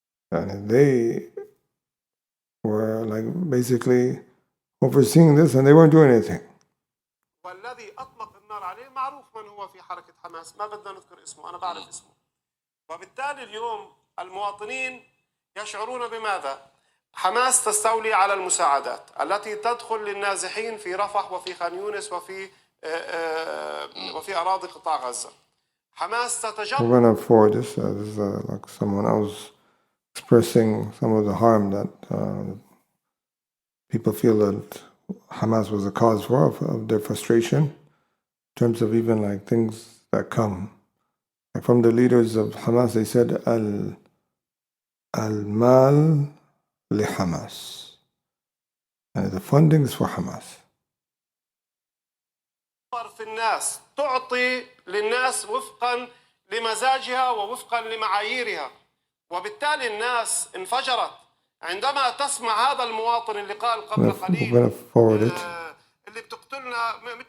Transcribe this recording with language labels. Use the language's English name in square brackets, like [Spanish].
[English] And they were like basically overseeing this, and they weren't doing anything. [Arabic] والذي أطلق النار عليه معروف من هو في حركة حماس، ما بدنا نذكر اسمه، أنا بعرف اسمه. وبالتالي اليوم المواطنين يشعرون بماذا؟ حماس تستولي على المساعدات التي تدخل للنازحين في رفح وفي خان يونس وفي أراضي قطاع غزة. حماس تتجرد. [English] We're going to forward this. This is like someone else expressing some of the harm that people feel that Hamas was a cause for of their frustration in terms of even like things that come. Like from the leaders of Hamas, they said [Arabic] al-mal li Hamas. [English] And the funding is for Hamas. [Arabic] في الناس تعطي للناس وفقا لمزاجها ووفقا لمعاييرها، وبالتالي الناس انفجرت عندما تسمع هذا المواطن اللي قال قبل قليل اللي بتقتلنا.